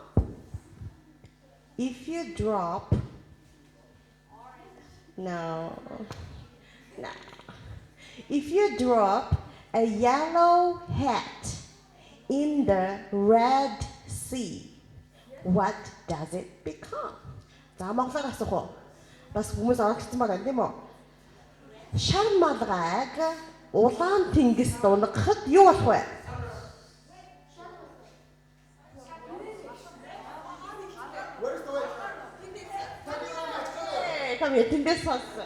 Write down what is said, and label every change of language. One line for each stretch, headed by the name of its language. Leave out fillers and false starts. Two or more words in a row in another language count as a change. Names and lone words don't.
English: If you drop, no. If you drop a yellow hat in the Red Sea, what does it become?
Mongolian: За монголоор асуух уу? Бас хүмүүс оролцсон байгаа юм тийм үү? Шар малгайг улаан тэнгис дунгахад юу болох вэ? Там тэндээс сонссон.